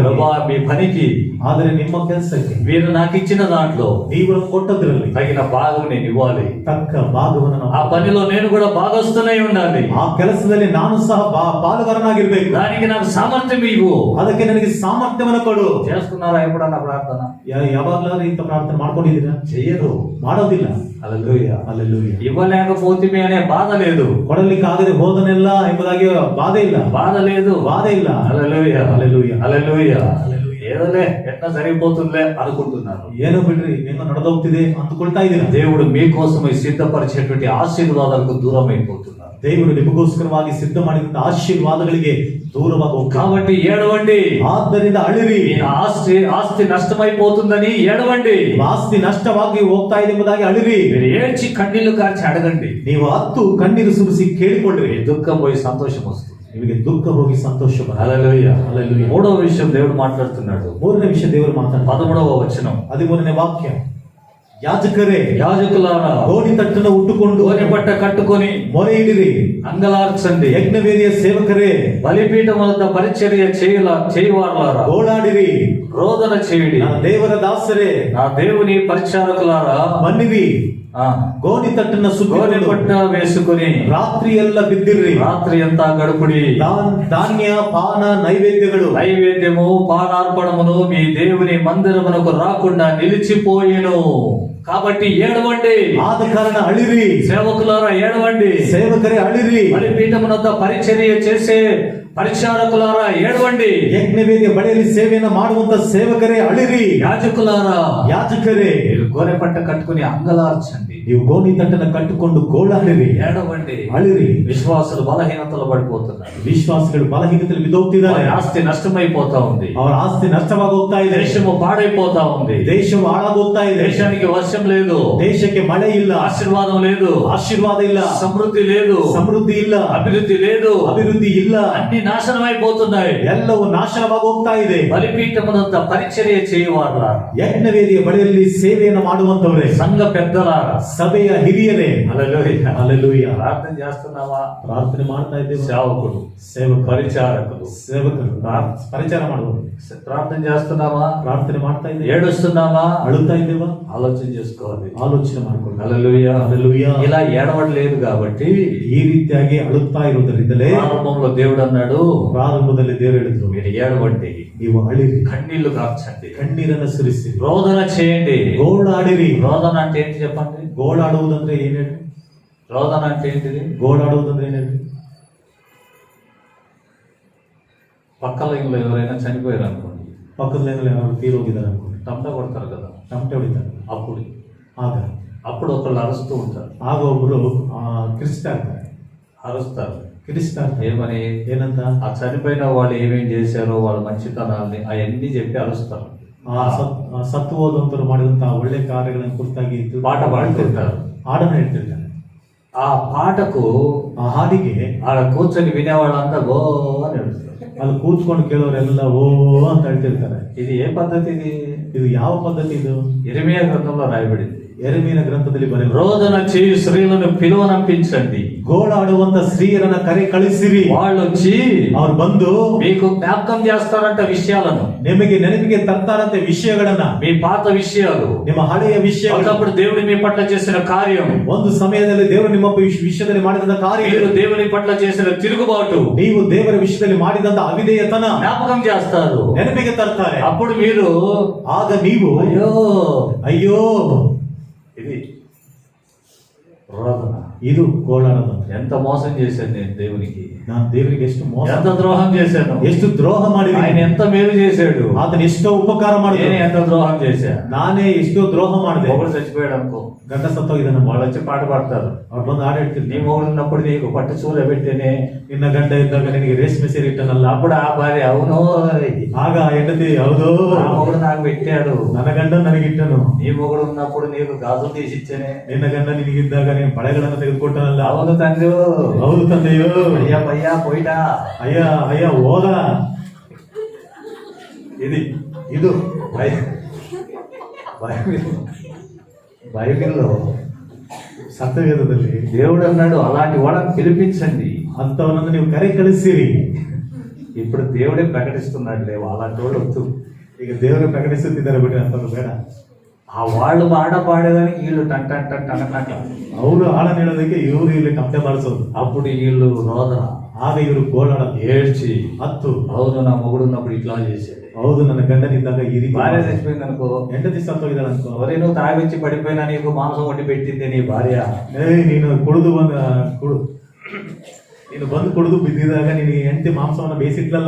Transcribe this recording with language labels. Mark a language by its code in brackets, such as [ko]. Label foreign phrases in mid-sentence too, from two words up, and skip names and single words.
[te] ప్రభా మీ పనికి, [kn] ಆದ್ರೆ ನಿಮ್ಮ ಕೆಲಸಕ್ಕೆ [te] మీరు నాకు ఇచ్చిన దాంట్లో [kn] ನೀವು ಕೊಟ್ಟದ್ರಲ್ಲಿ [te] తగిన భాగం నేను ఇవ్వాలి. [kn] ತಕ್ಕ ಭಾಗವನ್ನು [te] ఆ పనిలో నేను కూడా భాగస్తున్నై ఉండాలి. [kn] ಆ ಕೆಲಸದಲ್ಲಿ ನಾನು ಸಹ ಪಾಲುಗಾರನಾಗಿರ್ಬೇಕು. [te] దానికి నాకు సామర్థ్యం ఇవ్వు. [kn] ಅದಕ್ಕೆ ನನಗೆ ಸಾಮರ್ಥ್ಯವನ್ನು ಕೊಡು. [te] చేసుకున్నారా ఎప్పుడన్నా ప్రార్థన? [kn] ಯಾವಾಗ್ಲಾದ್ರೂ ಇಂಥ ಪ್ರಾರ್ಥನೆ ಮಾಡ್ಕೊಂಡಿದ್ದೀರಾ? [te] చెయ్యరు. [kn] ಮಾಡೋದಿಲ್ಲ. [te] హల్లెలూయా. [kn] ಹಲ್ಲೆಲೂಯಾ. [te] ఇవ్వలేకపోతే అనే బాధ లేదు, [kn] ಕೊಡಲಿಕ್ಕೆ ಆಗದೆ ಹೋದನೆಲ್ಲ ಎಂಬುದಾಗಿ ಬಾಧೆ ಇಲ್ಲ, [te] బాధ లేదు, [kn] ಬಾಧೆ ಇಲ್ಲ. [te] హల్లెలూయా. హల్లెలూయా. హల్లెలూయా. ఏదోలే ఎట్లా సరిపోతుందిలే అనుకుంటున్నారు. [kn] ಏನೋ ಬಿಡ್ರಿ, ಹೆಂಗ ನಡೆದೋಗ್ತಿದೆ ಅಂದುಕೊಳ್ತಾ ಇದ್ದೀರಾ. [te] దేవుడు మీకోసమై సిద్ధపరిచేటువంటి ఆశీర్వాదాలకు దూరం అయిపోతున్నారు. [kn] ದೇವರು ನಿಮಗೋಸ್ಕರವಾಗಿ ಸಿದ್ಧ ಮಾಡಿದಂತ ಆಶೀರ್ವಾದಗಳಿಗೆ ದೂರವಾಗಿ ಹೋಗ್ತಾರೆ. [te] కాబట్టి ఏడవండి. [kn] ಆದ್ದರಿಂದ ಅಳಿರಿ. [te] మీ ఆస్తి నష్టమైపోతుందని ఏడవండి. [kn] ಆಸ್ತಿ ನಷ್ಟವಾಗಿ ಹೋಗ್ತಾ ಇದೆ ಎಂಬುದಾಗಿ ಅಳಿರಿ. [te] మీరు ఏడ్చి కన్నీళ్లు కార్చి అడగండి. [kn] ನೀವು ಹತ್ತು ಕಣ್ಣೀರು ಸುರಿಸಿ ಕೇಳಿಕೊಳ್ಳ್ರಿ. [te] మీ దుఃఖం పోయి సంతోషం వస్తుంది. [kn] ನಿಮಗೆ ದುಃಖ ಹೋಗಿ ಸಂತೋಷ ಬರುತ್ತೆ. [te] హల్లెలూయా. హల్లెలూయా. మూడవ విషయం దేవుడు మాట్లాడుతున్నాడు. [kn] ಮೂರನೇ ವಿಷಯ ದೇವರು ಮಾತಾಡ್ತಾರೆ. [te] 13వ వచనం. [kn] 13ನೇ ವಾಕ್ಯ. ಯಾಜಕರೇ, [te] యాజకులారా, [kn] ಗೋಣಿ ತಟ್ಟನ್ನು ಉಟ್ಟುಕೊಂಡು [te] గోనె బట్ట కట్టుకొని [kn] ಮೊರೆ ಇಡಿರಿ, [te] అంగలార్చండి. [kn] ಯಜ್ಞವೇದಿಯ ಸೇವಕರೇ, [te] బలిపీఠం వద్ద పరిచర్య చేయవారులారా, [kn] ಗೋಳಾಡಿರಿ, [te] రోదన చేయుడి. [kn] ನನ್ನ ದೇವರ ದಾಸರೇ, [te] నా దేవుని పరిచారకులారా, [kn] ಬನ್ನಿರಿ, ಗೋಣಿ ತಟ್ಟನ್ನ [te] గోనె బట్ట వేసుకుని [kn] ರಾತ್ರಿ ಎಲ್ಲ ಬಿದ್ದಿರ್ರಿ, [te] రాత్రి అంతా గడుపుడి. [kn] ಧಾನ್ಯ ಪಾನ ನೈವೇದ್ಯಗಳು, [te] నైవేద్యము పానార్పణమును మీ దేవుని మందిరమునకు రాకుండా నిలిచిపోయేను. కాబట్టి ఏడవండి. [kn] ಆದ ಕಾರಣ ಅಳಿರಿ. [te] సేవకులారా ఏడవండి. [kn] ಸೇವಕರೇ ಅಳಿರಿ. [te] బలిపీఠమునొద్ద పరిచర్య చేసే పరిచారకులారా ఏడవండి. [kn] ಯಜ್ಞವೇದಿಯ ಬಳಿಯಲ್ಲಿ ಸೇವೆಯನ್ನು ಮಾಡುವಂತ ಸೇವಕರೇ ಅಳಿರಿ. [te] యాజకులారా, [kn] ಯಾಜಕರೇ, [te] మీరు గోనె పట్ట కట్టుకుని అంగలార్చండి. [kn] ನೀವು ಗೋಣಿ ತಟ್ಟನ್ನ ಕಟ್ಟಿಕೊಂಡು ಗೋಳಾಡಿರಿ, [te] ఏడవండి. [kn] ಅಳಿರಿ. [te] విశ్వాసులు బలహీనతలు పడిపోతున్నారు. [kn] ವಿಶ್ವಾಸಿಗಳು ಬಲಹೀನತೆಯಲ್ಲಿ ಬಿದ್ದೋಗ್ತಿದ್ದಾರೆ. [te] వారి ఆస్తి నష్టమైపోతా ఉంది. [kn] ಅವರ ಆಸ್ತಿ ನಷ್ಟವಾಗಿ ಹೋಗ್ತಾ ಇದೆ. [te] దేశము పాడైపోతా ఉంది. [kn] ದೇಶವು ಹಾಳಾಗೋಗ್ತಾ ಇದೆ. [te] దేశానికి వర్షం లేదు, [kn] ದೇಶಕ್ಕೆ ಮಳೆ ಇಲ್ಲ, [te] ఆశీర్వాదం లేదు, [kn] ಆಶೀರ್ವಾದ ಇಲ್ಲ, [te] సమృద్ధి లేదు, [kn] ಸಮೃದ್ಧಿ ಇಲ್ಲ, [te] అభివృద్ధి లేదు, [kn] ಅಭಿವೃದ್ಧಿ ಇಲ್ಲ, [te] అన్ని నాశనం అయిపోతున్నాయి. [kn] ಎಲ್ಲವೂ ನಾಶವಾಗಿ ಹೋಗ್ತಾ ಇದೆ. [te] బలిపీఠమునంత పరిచర్య చేయవారులారా, [kn] ಯಜ್ಞವೇದಿಯ ಬಳಿಯಲ್ಲಿ ಸೇವೆಯನ್ನು ಮಾಡುವಂತವರೇ, [te] సంఘ పెద్దలారా, [kn] ಸಭೆಯ ಹಿರಿಯರೇ, [te] హల్లెలూయా. [kn] ಹಲ್ಲೆಲೂಯಾ. [te] ప్రార్థన చేస్తున్నావా? [kn] ಪ್ರಾರ್ಥನೆ ಮಾಡ್ತಾ ಇದ್ದೇವೆ. [te] సేవకుడు, [kn] ಸೇವಕ, [te] పరిచారకులు, [kn] ಸೇವಕರು ಪರಿಚಾರ ಮಾಡುವರು. [te] ప్రార్థన చేస్తున్నావా? [kn] ಪ್ರಾರ್ಥನೆ ಮಾಡ್ತಾ ಇದ್ದೇವೆ. [te] ఏడుస్తున్నావా? [kn] ಅಳುತ್ತಾ ಇದ್ದೇವಾ? [te] ఆలోచన చేసుకోవాలి. [kn] ಆಲೋಚನೆ ಮಾಡಿಕೊಳ್ಳಿ. [te] హల్లెలూయా. హల్లెలూయా. ఇలా ఏడవడలేదు కాబట్టి [kn] ಈ ರೀತಿಯಾಗಿ ಅಳುತ್ತಾ ಇರುವುದರಿಂದಲೇ [te] ప్రారంభంలో దేవుడు అన్నాడు, [kn] ಪ್ರಾರಂಭದಲ್ಲಿ ದೇವರು ಹೇಳಿದ್ರು, [te] మీరు ఏడవండి, [kn] ನೀವು ಅಳಿರಿ, [te] కన్నీళ్లు కార్చండి, [kn] ಕಣ್ಣೀರನ್ನು ಸುರಿಸಿ, [te] రోదన చేయండి. [kn] ಗೋಳಾಡಿರಿ. [te] రోదన అంటే ఏంటి చెప్పండి? [kn] ಗೋಳಾಡುವುದಂದ್ರೆ ಏನ್ ಹೇಳ್ರಿ? [te] రోదన అంటే ఏంటిది? [kn] ಗೋಳಾಡುವುದಂದ್ರೆ ಏನ್ ಹೇಳ್ರಿ? [te] పక్కల ఇంట్లో ఎవరైనా చనిపోయారు అనుకోండి, [kn] ಪಕ್ಕದ ಲೈನಲ್ಲಿ ಯಾರು ತೀರೋಗಿದ್ದಾರೆ ಅನ್ಕೊಂಡು [te] టంట కొడతారు కదా, [kn] ತಮಟೆ ಹೊಡಿತಾರೆ. [te] అప్పుడు [kn] ಆಗ [te] ఒకళ్ళు అరుస్తూ ఉంటారు. [kn] ಆಗ ಒಬ್ರು ಕಿರಿಸ್ತಾ ಇರ್ತಾರೆ. [te] అరుస్తారు. [kn] ಕಿರಿಸ್ತಾ ಇರ್ತಾರೆ. [te] ఏమని? [kn] ಏನಂತ? [te] ఆ చనిపోయిన వాళ్ళు ఏమేం చేశారో వాళ్ళ మంచితనాల్ని అవన్నీ చెప్పి అరుస్తారు. [kn] ಸತ್ತು ಹೋದಂತರು ಮಾಡಿದಂತಹ ಒಳ್ಳೆ ಕಾರ್ಯಗಳನ್ನು ಕುರಿತಾಗಿ [te] పాట పాడుతుంటారు, [kn] ಹಾಡನ್ನು ಹೇಳ್ತಿರ್ತಾರೆ. [te] ఆ పాటకు [kn] ಆ ಹಾಡಿಗೆ [te] ఆడ కూర్చొని వినేవాళ్ళంతా గో అని ఏడుస్తారు. [kn] ಅಲ್ಲಿ ಕೂತ್ಕೊಂಡು ಕೇಳೋರೆಲ್ಲ ಓ ಅಂತ ಹೇಳ್ತಿರ್ತಾರೆ. [te] ఇది ఏ పద్ధతి? [kn] ಇದು ಯಾವ ಪದ್ಧತಿ? ಇದು [te] ఇర్మియా గ్రంథంలో రాయబడింది. [kn] ಯೆರೆಮೀಯನ ಗ್ರಂಥದಲ್ಲಿ ಬರೆಯಲಾಗಿದೆ. [te] రోదన చేయు స్త్రీలను పిలువనంపించండి, [kn] ಗೋಳಾಡುವಂತ ಸ್ತ್ರೀಯರನ್ನ ಕಳಿಸಿರಿ. [te] వాళ్ళు వచ్చి [kn] ಅವ್ರು ಬಂದು [te] మీకు జ్ఞాపకం చేస్తారంట విషయాలను, [kn] ನಿಮಗೆ ನೆನಪಿಗೆ ತರ್ತಾರಂತೆ ವಿಷಯಗಳನ್ನ, [te] మీ పాత విషయాలు, [kn] ನಿಮ್ಮ ಹಳೆಯ ವಿಷಯಗಳು. [te] ఒకప్పుడు దేవుడు మీ పట్ల చేసిన కార్యం, [kn] ಒಂದು ಸಮಯದಲ್ಲಿ ದೇವರು ನಿಮ್ಮ ವಿಷಯದಲ್ಲಿ ಮಾಡಿದಂತ ಕಾರ್ಯ, [te] మీరు దేవుని పట్ల చేసిన తిరుగుబాటు, [kn] ನೀವು ದೇವರ ವಿಷಯದಲ್ಲಿ ಮಾಡಿದಂತ ಅವಿಧೇಯತನ [te] జ్ఞాపకం చేస్తారు, [kn] ನೆನಪಿಗೆ ತರ್ತಾರೆ. [te] అప్పుడు మీరు [kn] ಆಗ ನೀವು [te] అయ్యో [kn] ಅಯ್ಯೋ [te] ఇది రోదన, [kn] ಇದು ಗೋಳಾಡೋದು. [te] ఎంత మోసం చేశాను నేను దేవునికి, [kn] ನಾನು ದೇವರಿಗೆ ಎಷ್ಟು ಮೋಸ, [te] ఎంత ద్రోహం చేశాను, [kn] ಎಷ್ಟು ದ್ರೋಹ [te] ఆయన [kn] ಮಾಡಿದ್ದೀನಿ, [te] ఎంత మేలు చేశాడు, [kn] ಆತನ ಎಷ್ಟೋ ಉಪಕಾರ [te] నేను [kn] ಮಾಡಿದ, [te] ఎంత ద్రోహం చేశా. [kn] ನಾನೇ ಎಷ್ಟೋ ದ್ರೋಹ ಮಾಡಿದೆ. [te] మొగుడు చచ్చిపోయాడు అనుకో, [kn] ಗಂಡ ಸತ್ತೋಗಿದ್ದಾನೆ, [te] వాళ్ళు వచ్చి పాట పాడతారు, [kn] ಅವ್ರು ಬಂದು ಹಾಡು ಹೇಳ್ತಿದ್ರು, [te] నీ మొగుడు ఉన్నప్పుడు నీకు పట్టు చూర పెట్టేనే, [kn] ನಿನ್ನ ಗಂಡ ಇದ್ದಾಗ ನಿನಗೆ ರೇಷ್ಮೆ ಸೀರೆ ಇಟ್ಟನಲ್ಲ. [te] అప్పుడు ఆ భార్య అవును [kn] ಆಗ ಹೆಂಡತಿ ಹೌದು, [te] నా మొగుడు నాకు పెట్టాడు, [kn] ನನ್ನ ಗಂಡ ನನಗಿಟ್ಟನು, [te] నీ మొగుడు ఉన్నప్పుడు నీకు గాజులు తీసి ఇచ్చానే, [kn] ನಿನ್ನ ಗಂಡ ನಿನಗಿದ್ದಾಗ ನೀನು ಬಳೆಗಳನ್ನು ತೆಗೆದುಕೊಟ್ಟನಲ್ಲ. [te] అవును తండ్రి, [kn] ಹೌದು ತಂದೆಯೋ, [te] అయ్యా పయ్యా పోయిటా, [kn] ಅಯ್ಯ ಅಯ್ಯ ಹೋದ. [te] ఇది [kn] ಇದು [te] బైబిల్లో [kn] ಸತ್ಯವೇದದಲ್ಲಿ [te] దేవుడు అన్నాడు అలాంటి వాళ్ళని పిలిపించండి. [kn] ಅಂತವನನ್ನು ನೀವು ಕರೆ ಕಳಿಸಿರಿ. [te] ఇప్పుడు దేవుడే ప్రకటిస్తున్నాడులే, అలాంటి వాళ్ళు వద్దు. [kn] ಈಗ ದೇವರು ಪ್ರಕಟಿಸುತ್ತಿದ್ದಾರೆ ಬಿಟ್ರೆ ಅಂತವ್ರು ಬೇಡ. [te] ఆ వాళ్ళు పాట పాడేదానికి వీళ్ళు టన్ టన్ టన్ టన్ అన్నట్ల, [kn] ಅವರು ಹಾಡನ್ನು ಹೇಳೋದಕ್ಕೆ ಇವರು ಇಲ್ಲಿ ಕಂಪೆ ಮಾಡಿಸೋದು. [te] అప్పుడు వీళ్ళు రోదన, [kn] ಆಗ ಇವರು ಗೋಳಾಡ [te] ఏడ్చి [kn] ಹತ್ತು, [te] అవును నా మొగుడు ఉన్నప్పుడు ఇట్లా చేసేది, [kn] ಹೌದು ನನ್ನ ಗಂಡನಿದ್ದಾಗ ಈ ರೀತಿ [te] భార్య చచ్చిపోయింది అనుకో, [kn] ಹೆಂಡತಿ ಸತ್ತೋಗಿದ್ದಾಳೆ ಅನ್ಕೋ, [te] ఒరే నువ్వు తాగొచ్చి పడిపోయినా నీకు మాంసం వండి పెట్టింది నీ భార్య, [kn] ನೀನು ನೀನು ಬಂದು ಕುಡಿದು ಬಿದ್ದಿದಾಗ ನಿನಗೆ ಹೆಂಡತಿ ಮಾಂಸವನ್ನ ಬೇಯಿಸಿಟ್ಲಲ್ಲ,